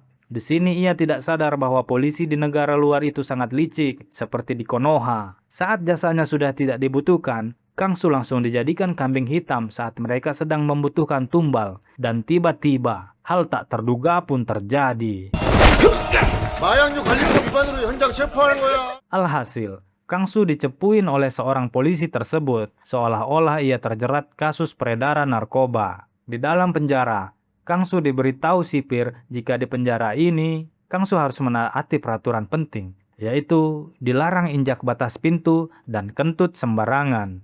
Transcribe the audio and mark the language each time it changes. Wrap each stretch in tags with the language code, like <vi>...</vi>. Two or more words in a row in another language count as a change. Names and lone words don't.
<id>Di sini ia tidak sadar bahwa polisi di negara luar itu sangat licik, seperti di Konoha. Saat jasanya sudah tidak dibutuhkan, Kang Su langsung dijadikan kambing hitam saat mereka sedang membutuhkan tumbal. Dan tiba-tiba, hal tak terduga pun terjadi.</id> <ko>마약류 관리법 위반으로 현장 체포하는 거야.</ko> <id>Alhasil, Kang Su dicepuin oleh seorang polisi tersebut, seolah-olah ia terjerat kasus peredaran narkoba. Di dalam penjara, Kang Su diberitahu sipir jika di penjara ini, Kang Su harus menaati peraturan penting, yaitu dilarang injak batas pintu dan kentut sembarangan.</id>